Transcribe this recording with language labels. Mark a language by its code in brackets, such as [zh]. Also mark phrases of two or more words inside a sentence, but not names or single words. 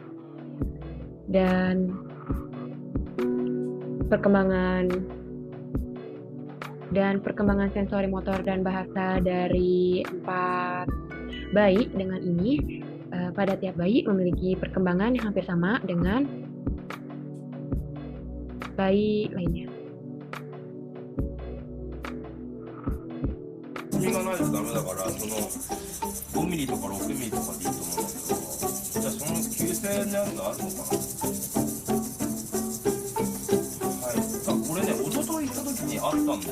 [id] Dan perkembangan sensori motor dan bahasa dari 4 bayi dengan ini pada tiap bayi memiliki perkembangan yang hampir sama dengan bayi lainnya. [ja] シミがないとダメだから、5ミリとか6ミリとかでいいと思うんだけど、じゃあその9000円のやつあるのかな。はい。これね、一昨日行った時にあったんだよね。